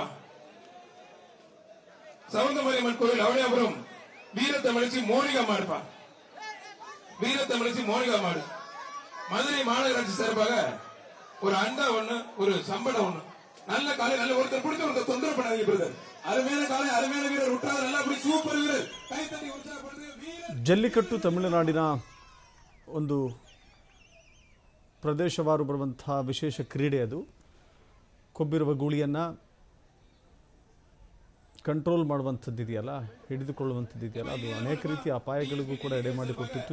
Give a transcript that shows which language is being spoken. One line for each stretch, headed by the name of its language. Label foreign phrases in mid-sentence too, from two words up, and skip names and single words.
Tamil: சவுந்தமரியம்மன் கோவில் அவனியாபுரம் வீரத்தமிழச்சி மோனிகா மாடுப்பா. வீரத்தமிழச்சி மோனிகா மாடு. மதுரை மாநகராட்சி சார்பாக ஒரு அண்டா ஒண்ணு, ஒரு சம்பளம் ஒண்ணு. நல்ல காலை, நல்ல ஒருத்தர் பிடிச்ச ஒருத்தர் தொந்தரவு பண்ணாதீங்க பிரதர். அருமையான காலை, அருமையான வீரர் விட்டார். நல்லா அப்படி சூப்பர் வீரர்.
Kannada: ಕೈ ತಟ್ಟಿ ಉತ್ಸಾಹಪಡಿಸಿ. ಜಲ್ಲಿಕಟ್ಟು ತಮಿಳುನಾಡಿನ ಒಂದು ಪ್ರದೇಶವಾರು ಬರುವಂತಹ ವಿಶೇಷ ಕ್ರೀಡೆ. ಅದು ಕೊಬ್ಬಿರುವ ಗೂಳಿಯನ್ನು ಕಂಟ್ರೋಲ್ ಮಾಡುವಂಥದ್ದಿದೆಯಲ್ಲ, ಹಿಡಿದುಕೊಳ್ಳುವಂಥದ್ದಿದೆಯಲ್ಲ, ಅದು ಅನೇಕ ರೀತಿಯ ಅಪಾಯಗಳಿಗೂ ಕೂಡ ಎಡೆ ಮಾಡಿಕೊಟ್ಟಿತ್ತು.